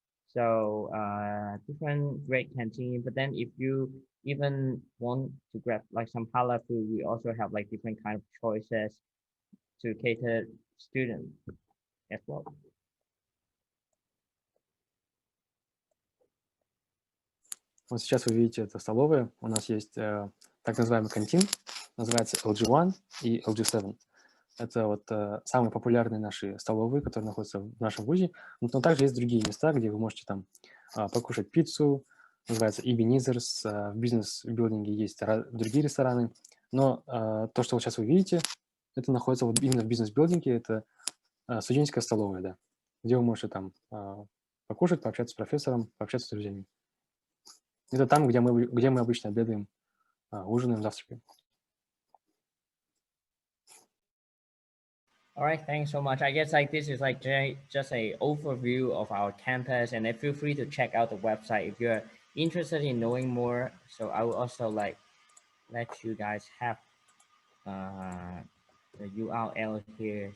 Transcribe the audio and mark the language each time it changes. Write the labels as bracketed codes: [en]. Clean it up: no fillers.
[en] So different great canteen. But then if you even want to grab like some halal food, we also have like different kind of choices to cater students as well. [ru] Вот сейчас вы видите, это столовая. У нас есть так называемый кантин, называется LG1 и LG7. Это вот самые популярные наши столовые, которые находятся в нашем вузе. Но также есть другие места, где вы можете там покушать пиццу, называется Ebenezer's. В бизнес-билдинге есть другие рестораны. Но то, что вот сейчас вы видите, это находится вот именно в бизнес-билдинге. Это студенческая столовая, да, где вы можете там покушать, пообщаться с профессором, пообщаться с друзьями. Это там, где мы обычно обедаем, ужинаем, завтракаем. [en] All right, thanks so much. I guess like this is like just a overview of our campus, and then feel free to check out the website if you're interested in knowing more. So I will also like let you guys have the URL here.